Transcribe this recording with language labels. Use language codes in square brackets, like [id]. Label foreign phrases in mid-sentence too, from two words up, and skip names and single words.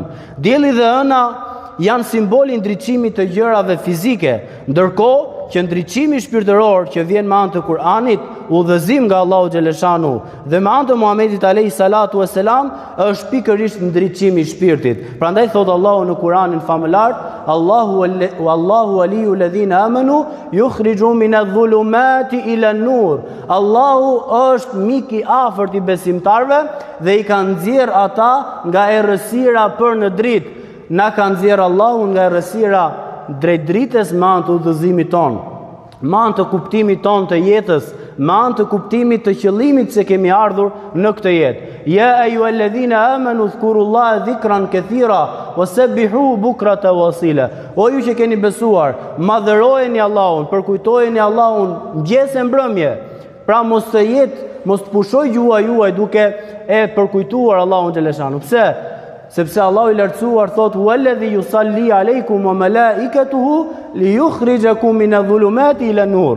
[sq] Dielli dhe hëna janë simboli i ndriçimit të gjërave fizike, ndërkohë që ndriçimi shpirtëror që vjen me anë të Kuranit, udhëzim nga Allahu xhaleshanu dhe me anë të Muhamedit [ar] عليه الصلاة والسلام, [sq] është pikërisht ndriçimi i shpirtit. Prandaj thot Allahu në Kuranin famëlart, [ar] الله ولي الذين آمنوا يخرجهم من الظلمات إلى النور. [sq] Allahu është mik i afërt i besimtarve dhe i ka nxjerr ata nga errësira për në dritë. Na ka nxjerr Allahu nga errësira drejt dritës me anë të udhëzimit ton, me anë të kuptimit ton të jetës, me anë të kuptimit të qëllimit se kemi ardhur në këtë jetë. [ar] يا أيها الذين آمنوا اذكروا الله ذكرا كثيرا وسبحوه بكرة وأصيلا. [sq] O ju që keni besuar, madhërojeni Allahun, përkujtojeni Allahun mëngjes e mbrëmje. Pra mos të pushoj gjua juaj duke e përkujtuar Allahun xhaleshanu. Pse? Sepse Allahu i lartësuar thot [ar] والذي يصلي عليكم وملائكته ليخرجكم من الظلمات إلى النور.